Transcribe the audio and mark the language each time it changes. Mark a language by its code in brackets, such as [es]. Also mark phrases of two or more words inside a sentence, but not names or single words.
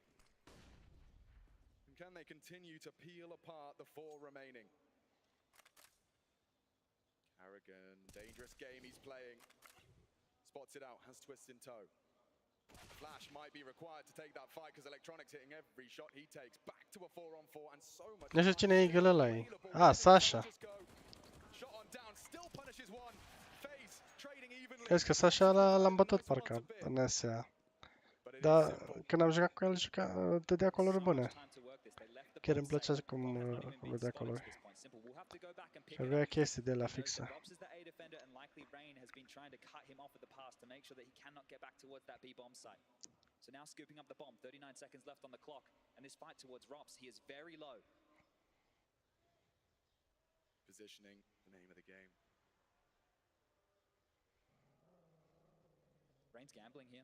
[en] And can they continue to peel apart the 4 remaining? Carrigan, dangerous game he's playing. Spots it out, has Twist in tow. Flash might be required to take that fight because Electronic's hitting every shot he takes. Back to a 4-on-4 and so much. [ro] Nu știu cine e eagle ăla. Sasha. [en] Shot on down, still punishes one. Face trading evenly. [ro] Crezi că Sasha l-am bătut parcă în SEA. Dar când am jucat cu el, dădea colori bune. Chiar îmi plăcea cum vedea colori. Și avea chestii de la fixă. [en] So now scooping up the bomb, 39 seconds left on the clock, and this fight towards Rops, he is very low. Positioning, the name of the game. Rain's gambling here.